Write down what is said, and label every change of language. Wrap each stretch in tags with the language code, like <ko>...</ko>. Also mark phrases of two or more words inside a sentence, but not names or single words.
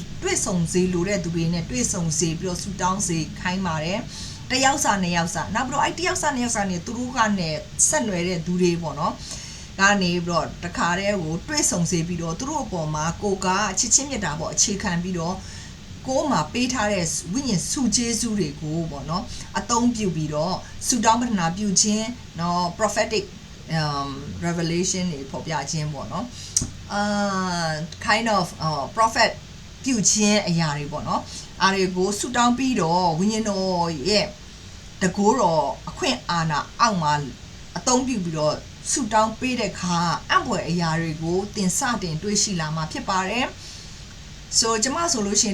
<my>တွေ့ဆုံစေလိုတဲ့သူတွေနဲ့တွေ့ဆုံစေပြီးတော့ဆူတောင်းစေခိုင်းပါတယ်တယောက်စာနှစ်ယောက်စာနောက်ပြီးတော့အဲ့တယောက်စာနှစ်ယောက်စာနဲ့သူတို့ကနဲ့ဆက်နွယ်တဲ့သူတွေပေါ့နော်ကနေပြီးတော့တခါတည်းကိုတွေ့ဆုံစေပြီးတော့သူတို့အပေါ်မှာကိုကချစ်ချင်းမြတ်တာပေါ့အခြေခံပြီးတော့ကိုမှာပေးထားတဲ့ဝိညာဉ်စုကျေးဇူးတွေကိုပေါ့နော်အသုံးပြုပြီးတော့ဆူတောင်းပတနာပြုခြင်းနော်</my> <en>prophetic revelation</en> <my>တွေပေါ်ပြခြင်းပေါ့နော်</my> <en>kind of prophet</en> <my>ပြုခြင်းအရာတွေပေါ့နော်အားတွေကိုဆူတောင်းပြီးတော့ဝိညာဉ်တော်ရဲ့တကိုးတော်အခွင့်အာဏာအောက်မှာအသုံးပြုပြီးတော့ဆူတောင်းပေးတဲ့ခါအံ့ဖွယ်အရာတွေကိုတင်စတင်တွေးရှိလာမှာဖြစ်ပါတယ်ဆိုကျမဆိုလို့ရှိရင်</my>